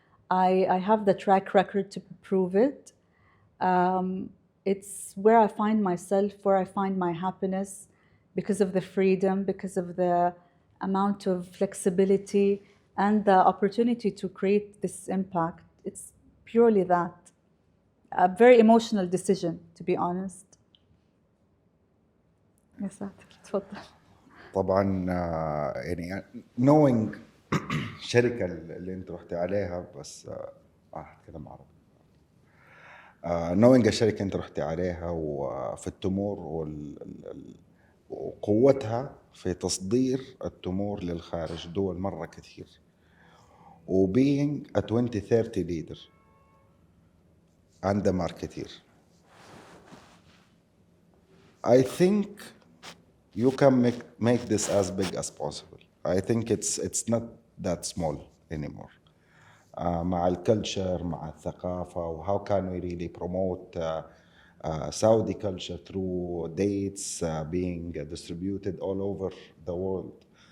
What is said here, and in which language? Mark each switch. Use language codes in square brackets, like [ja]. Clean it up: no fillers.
[en] I have the track record to prove it. It's where I find myself, where I find my happiness, because of the freedom, because of the amount of flexibility and the opportunity to create this impact. It's purely that. A very emotional decision, to be honest. Yes, تفضل. [ar] طبعا knowing الشركة اللي انت رحتي عليها بس هتكلم عربي. knowing الشركة انت رحتي عليها وفي التمور وقوتها في تصدير التمور للخارج دول مرة كثير. [en] وbeing a 2030 leader and a marketeer. I think you can make this as big as possible. I think it's not that small anymore. [ar] مع الكلتشر مع الثقافة [en] و how can we really promote Saudi culture through dates being distributed all over the world.